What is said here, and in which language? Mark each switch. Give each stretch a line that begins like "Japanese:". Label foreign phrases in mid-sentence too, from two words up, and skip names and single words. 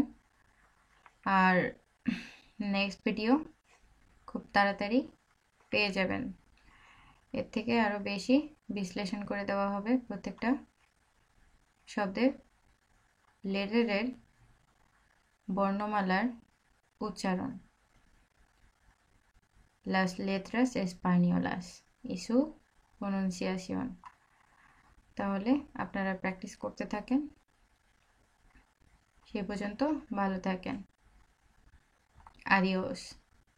Bangla: আর
English: next video
Bangla: খুব তাড়াতাড়ি পেয়ে যাবেন। এর থেকে আরও বেশি বিশ্লেষণ করে দেওয়া হবে প্রত্যেকটা শব্দের লেটারের বর্ণমালার উচ্চারণ,
Spanish: las letras españolas y su pronunciación।
Bangla: তাহলে আপনারা প্র্যাকটিস করতে থাকেন। সে পর্যন্ত ভালো থাকেন।
Spanish: Adiós.